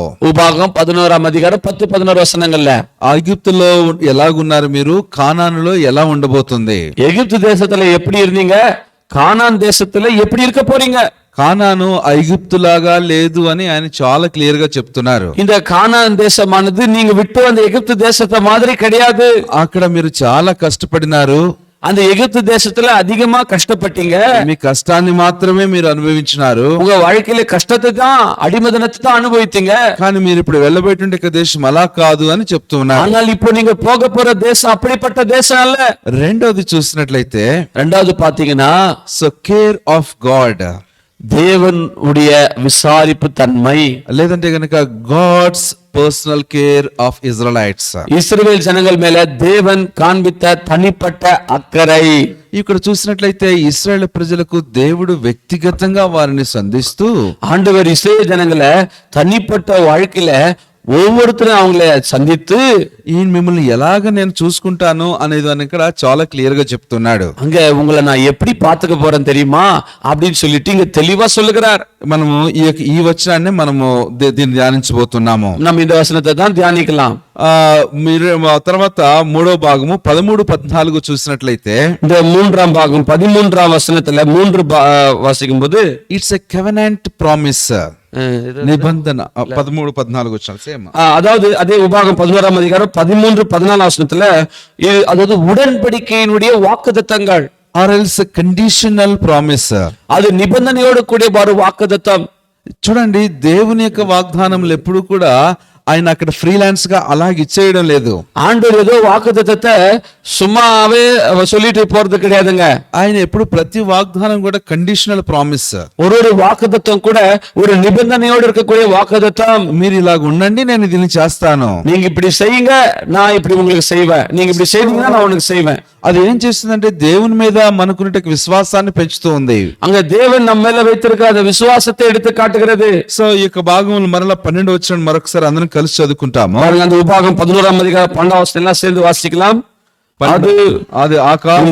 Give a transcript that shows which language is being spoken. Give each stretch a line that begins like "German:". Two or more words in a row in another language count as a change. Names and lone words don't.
Tamil: உபாகம் 11ஆம் அதிகாரம் 10, 11 వசனங்கள்ல
Telugu: ఐగుప్తులో ఎలాగున్నారు మీరు, కానానులో ఎలా ఉండబోతుంది,
Tamil: எகிப்து தேசத்துல எப்படி இருந்தீங்க, கானான் தேசத்துல எப்படி இருக்க போறீங்க.
Telugu: కానాను ఐగుప్తులాగా లేదు అని ఆయన చాలా క్లియర్ గా చెప్తున్నారు.
Tamil: இந்த கானான் தேசமானது நீங்க விட்டு வந்த எகிப்து தேசத்தை மாதிரி கிடையாது.
Telugu: అక్కడ మీరు చాలా కష్టపడినారు,
Tamil: அந்த எகிப்து தேசத்துல அதிகமா கஷ்டப்பட்டீங்க,
Telugu: మీ కష్టాన్ని మాత్రమే మీరు అనుభవించినారు,
Tamil: உங்க வாழ்க்கையில கஷ்டத்தை தான், அடிமதனத்தை தான் அனுபவித்தீங்க.
Telugu: కానీ మీరు ఇప్పుడు వెళ్ళబోయేటువంటి దేశం అలా కాదు అని చెప్తున్నారు.
Tamil: ஆனால் இப்போ நீங்க போக போற தேசம் அப்படிப்பட்ட தேசம் அல்ல.
Telugu: రెండోది చూసినట్లయితే,
Tamil: ரெண்டாவது பாத்தீங்கன்னா,
English: So care of God,
Tamil: தேவனுடைய விசாரிப்பு தன்மை,
Telugu: లేదంటే గనక
English: God's personal care of Israelites.
Tamil: இஸ்ரவேல் ஜனங்கள் மேல தேவன் காண்பித்த தனிப்பட்ட அக்கறை.
Telugu: ఇక్కడ చూసినట్లయితే ఇశ్రాయేల్ ప్రజలకు దేవుడు వ్యక్తిగతంగా వారిని సంధిస్తూ,
Tamil: ஆண்டவர் இஸ்ரவேல் ஜனங்களை தனிப்பட்ட வாழ்க்கையில ஒவ்வொருத்தரும் அவங்கள சந்தித்து,
Telugu: ఈయన మిమ్మల్ని ఎలాగ నేను చూసుకుంటాను అనేది అని ఇక్కడ చాలా క్లియర్ గా చెప్తున్నాడు.
Tamil: அங்க உங்களை நான் எப்படி பாத்துக்க போறேன் தெரியுமா அப்படின்னு சொல்லிட்டு இங்க தெளிவா சொல்லுகிறார்.
Telugu: మనము ఈ వచనాన్ని మనము దీన్ని ధ్యానించబోతున్నాము.
Tamil: நம்ம இந்த வசனத்தை தான் தியானிக்கலாம்.
Telugu: మీరు తర్వాత 3వ భాగము 13, 14 చూసినట్లయితే,
Tamil: இந்த 3ஆம் பாகம் 13ஆம் வசனத்துல 3 வாசிக்கும் போது,
English: It's a covenant promise,
Telugu: నిబంధన. 13, 14 వచ్చాను సేమ్.
Tamil: அதாவது அதே உபாகம் 11ஆம் அதிகாரம் 13, 14 வசனத்துல அதாவது உடன்படிக்கையினுடைய வாக்குத்தத்தங்கள்,
English: Or else conditional promise,
Tamil: அது நிபந்தனையோடு கூடிய ஒரு வாக்குத்தத்தம்.
Telugu: చూడండి, దేవుని యొక్క వాగ్దానములు ఎప్పుడు కూడా ఆయన అక్కడ ఫ్రీలాన్స్ గా అలాగ ఇచ్చేయడం లేదు.
Tamil: ஆண்டவர் ஏதோ வாக்குத்தத்தத்தை சும்மாவே சொல்லிட்டு போறது கிடையாதுங்க.
Telugu: ఆయన ఎప్పుడు ప్రతి వాగ్దానం కూడా
English: conditional promise.
Tamil: ஒரு வாக்குத்தத்தம் கூட ஒரு நிபந்தனையோடு இருக்கக்கூடிய வாக்குத்தத்தம்.
Telugu: మీరు ఇలాగ ఉండండి, నేను దీన్ని చేస్తాను,
Tamil: நீங்க இப்படி செய்யுங்க, நான் இப்படி உங்களுக்கு செய்வேன், நீங்க இப்படி செய்தீங்கன்னா நான் உனக்கு செய்வேன்.
Telugu: అది ఏం చేస్తుందంటే దేవుని మీద మనకున్న విశ్వాసాన్ని పెంచుతూ ఉంది.
Tamil: அங்க தேவன் நம்ம மேல வைத்திருக்க அந்த விசுவாசத்தை எடுத்து காட்டுகிறது.
Telugu: సో ఈ యొక్క భాగములు మరలా 12 వచ్చిన మరొకసారి అందరం కలిసి చదువుకుంటాము.
Tamil: பாருங்க, அந்த உபாகம் 11ஆம் அதிகாரம் 12ஆம் வசனம் எல்லாம் சேர்ந்து வாசிக்கலாம். அது ஆகாரம்